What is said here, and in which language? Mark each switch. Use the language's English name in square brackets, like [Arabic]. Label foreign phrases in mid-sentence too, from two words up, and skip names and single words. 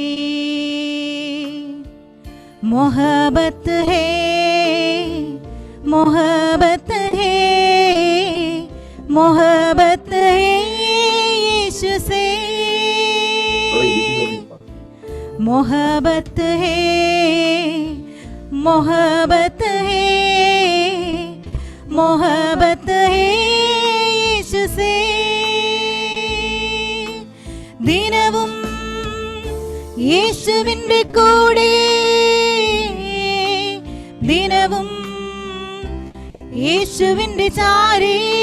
[Hindi] मोहब्बत है, मोहब्बत है, मोहब्बत है यीशु से, मोहब्बत है, मोहब्बत है, मोहब्बत है യേശു से [Malayalam] ദിനവും യേശുവിൻ്റെ കൂടെ, ദിനവും യേശുവിൻ്റെ ചാരേ,